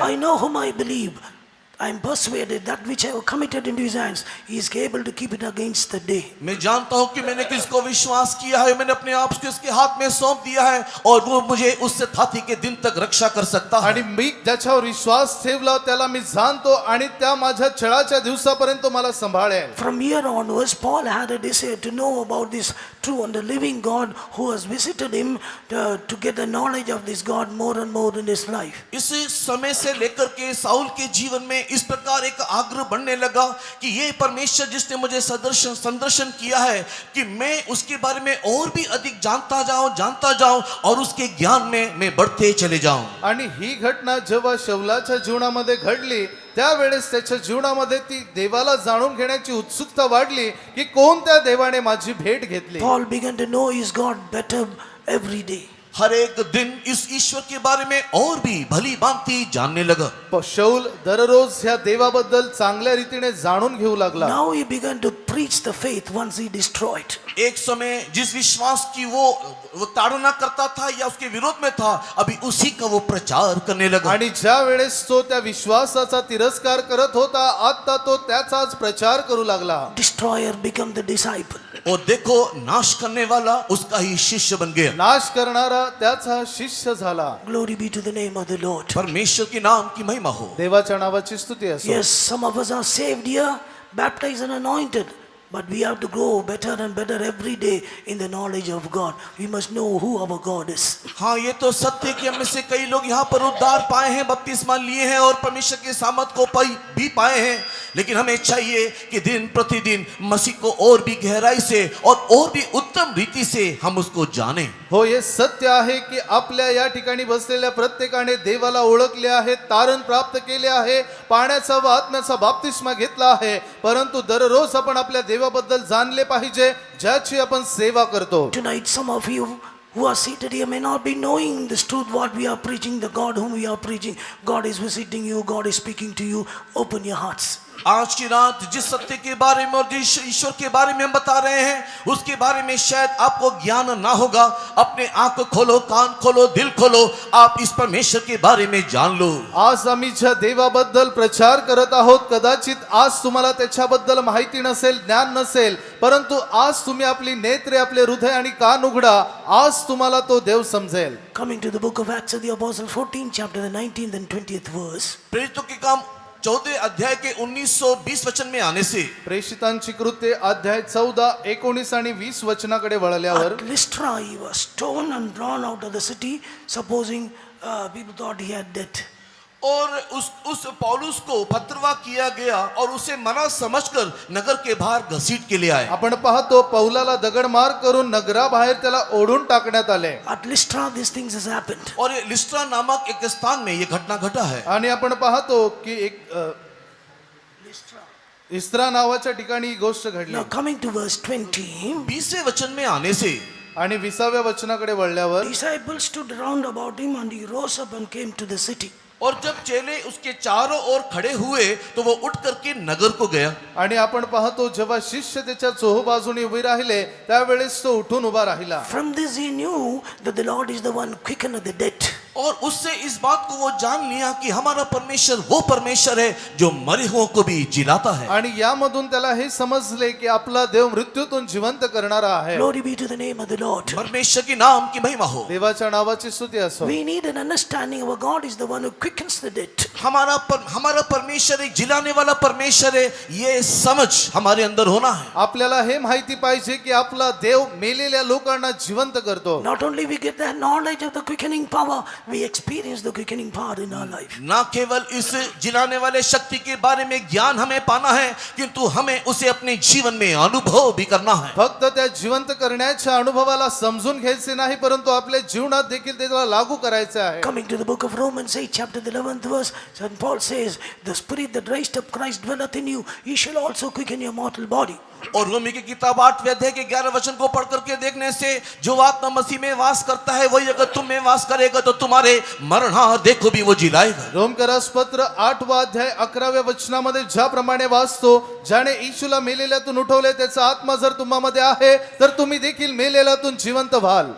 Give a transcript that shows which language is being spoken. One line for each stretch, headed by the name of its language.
English: I know whom I believe. I am persuaded that which I have committed into his hands, he is able to keep it against the day.
Hindi: मैं जानता हूं कि मैंने किसको विश्वास किया है, मैंने अपने आप को उसके हाथ में सौंप दिया है और वो मुझे उससे थाती के दिन तक रक्षा कर सकता है.
Marathi: आणि मी ज्याच्यावर विश्वास ठेवला त्याला मी जाणतो आणि त्या माझ्या छळाच्या दिवसापर्यंत मला सांभाळेल.
English: From here onwards, Paul had a desire to know about this true and the living God who has visited him to get the knowledge of this God more and more in his life.
Hindi: इस समय से लेकर के Saul के जीवन में इस प्रकार एक आग्रह बढ़ने लगा कि ये परमेश्वर जिसने मुझे संदर्शन किया है कि मैं उसके बारे में और भी अधिक जानता जाऊं और उसके ज्ञान में मैं बढ़ते चले जाऊं.
Marathi: आणि ही घटना जेव्हा शौलाच्या जीवनामध्ये घडली त्यावेळेस त्याच्या जीवनामध्ये ती देवाला जाणून घेण्याची उत्सुकता वाढली की कोणत्या देवाने माझी भेट घेतली.
English: Paul began to know his God better every day.
Hindi: हर एक दिन इस ईश्वर के बारे में और भी भली भांति जानने लगा.
Marathi: शौल दररोज ह्या देवाबद्दल चांगल्या रीतीने जाणून घेऊ लागला.
English: Now he began to preach the faith once he destroyed.
Hindi: एक समय जिस विश्वास की वो ताड़ना करता था या उसके विरोध में था, अभी उसी का वो प्रचार करने लगा.
Marathi: आणि ज्या वेळेस तो त्या विश्वासाचा तिरस्कार करत होता आता तो त्याचाच प्रचार करू लागला.
English: Destroyer became the disciple.
Hindi: और देखो नाश करने वाला उसका ही शिष्य बन गया.
Marathi: नाश करणारा त्याचा शिष्य झाला.
English: Glory be to the name of the Lord.
Hindi: परमेश्वर के नाम की महिमा हो.
Marathi: देवाच्या नावाची स्तुती असो.
English: Yes, some of us are saved here, baptized and anointed. But we have to grow better and better every day in the knowledge of God. We must know who our God is.
Hindi: हाँ, ये तो सत्य कि हम में से कई लोग यहाँ पर उद्धार पाए हैं, बपतिस्मा लिए हैं और परमेश्वर के सामर्थ को भी पाए हैं, लेकिन हमें चाहिए कि दिन प्रतिदिन मसीह को और भी गहराई से और भी उत्तम रीति से हम उसको जानें.
Marathi: हो हे सत्य आहे की आपल्या या ठिकाणी बसलेल्या प्रत्येकाने देवाला ओळखले आहे, तारण प्राप्त केले आहे, पाण्याचा व आत्म्याचा बपतिस्मा घेतला आहे, परंतु दररोज आपण आपल्या देवाबद्दल जाणले पाहिजे ज्याची आपण सेवा करतो.
English: Tonight some of you who are seated here may not be knowing this truth what we are preaching, the God whom we are preaching. God is visiting you, God is speaking to you. Open your hearts.
Hindi: आज की रात जिस सत्य के बारे में और जिस ईश्वर के बारे में हम बता रहे हैं उसके बारे में शायद आपको ज्ञान ना होगा। अपने आंख खोलो, कान खोलो, दिल खोलो, आप इस परमेश्वर के बारे में जान लो।
Marathi: आज आम्ही ज्या देवाबद्दल प्रचार करत आहोत, कदाचित आज तुम्हाला त्याच्याबद्दल माहिती नसेल, ज्ञान नसेल, परंतु आज तुम्ही आपली नेत्रे, आपले हृदय आणि कान उघडा, आज तुम्हाला तो देव समजेल.
English: Coming to the book of Acts of the Apostle, 14th chapter, the 19th and 20th verse.
Hindi: प्रेरितों के काम 14 अध्याय के 19-20 वचन में आने से
Marathi: प्रेषितांची कृत्ये अध्याय 14, 19 आणि 20 वचनाकडे वळल्यावर
English: At Lystra he was stoned and drawn out of the city, supposing people thought he had death.
Hindi: और उस पौलुस को पत्रवा किया गया और उसे मना समझकर नगर के बाहर घसीट के ले आए.
Marathi: आपण पाहतो पौलाला दगडमार करून नगराबाहेर त्याला ओढून टाकण्यात आले.
English: At Lystra these things has happened.
Hindi: और ये लिस्ट्रा नामक एक स्थान में ये घटना घटा है.
Marathi: आणि आपण पाहतो की एक इस्रा नावाच्या ठिकाणी ही गोष्ट घडली.
English: Now coming to verse 20,
Hindi: 20वें वचन में आने से
Marathi: आणि 20व्या वचनाकडे वळल्यावर
English: disciples stood round about him and he rose up and came to the city.
Hindi: और जब चेले उसके चारों ओर खड़े हुए तो वो उठ करके नगर को गया.
Marathi: आणि आपण पाहतो जेव्हा शिष्य त्याच्या चोहोबाजूने उभे राहिले त्यावेळेस तो उठून उभा राहिला.
English: From this he knew that the Lord is the one quickeneth the dead.
Hindi: और उससे इस बात को वो जान लिया कि हमारा परमेश्वर वो परमेश्वर है जो मरे हुओं को भी जिलाता है.
Marathi: आणि यामधून त्याला हे समजले की आपला देव मृत्यूतून जिवंत करणारा आहे.
English: Glory be to the name of the Lord.
Hindi: परमेश्वर की नाम की महिमा हो.
Marathi: देवाच्या नावाची स्तुती असो.
English: We need an understanding our God is the one who quickens the dead.
Hindi: हमारा परमेश्वर एक जिलाने वाला परमेश्वर है, ये समझ हमारे अंदर होना है.
Marathi: आपल्याला हे माहिती पाहिजे की आपला देव मेलेल्या लोकांना जिवंत करतो.
English: Not only we get the knowledge of the quickening power, we experience the quickening power in our life.
Hindi: ना केवल इस जिलाने वाले शक्ति के बारे में ज्ञान हमें पाना है, किंतु हमें उसे अपने जीवन में अनुभव भी करना है.
Marathi: फक्त त्या जिवंत करण्याच्या अनुभवाला समजून घ्यायचे नाही, परंतु आपल्या जीवनात देखील त्याला लागू करायचे आहे.
English: Coming to the book of Romans 8 chapter the 11th verse, St. Paul says, the spirit that raised up Christ dwelleth in you, he shall also quicken your mortal body.
Hindi: और रोमी की किताब 8वें अध्याय के 11 वचन को पढ़ करके देखने से जो आत्मा मसीह में वास करता है वही अगर तुम में वास करेगा तो तुम्हारे मरणार देखो भी वो जिलाएगा.
Marathi: रोमकरास पत्र 8वा अध्याय 11व्या वचनामध्ये ज्याप्रमाणे वाचतो, ज्याने येशूला मेलेल्यातून उठवले त्याचा आत्मा जर तुम्हामध्ये आहे तर तुम्ही देखील मेलेल्यातून जिवंत व्हाल.